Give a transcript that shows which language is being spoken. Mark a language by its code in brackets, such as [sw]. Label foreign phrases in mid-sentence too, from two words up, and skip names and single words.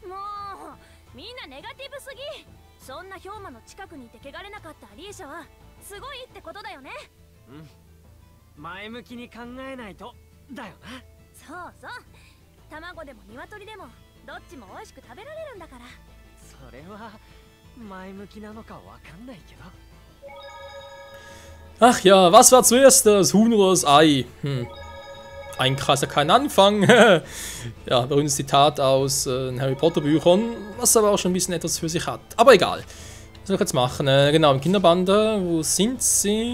[ja] もうみんなネガティブすぎ。そんな氷魔の近くにいて汚れなかったアリーシャはすごいってことだよね。うん、前向きに考えないとだよな。そうそう、卵でも鶏でもどっちも美味しく食べられるんだから。それは前向きなのかわかんないけど。 [de] Ach ja, was war zuerst, das Huhn oder das Ei? Ein Kreis hat keinen Anfang. Ja, berühmtes Zitat aus Harry Potter Büchern, was aber auch schon ein bisschen etwas für sich hat. Aber egal. Was soll ich jetzt machen? Genau, im Kinderbande, wo sind sie?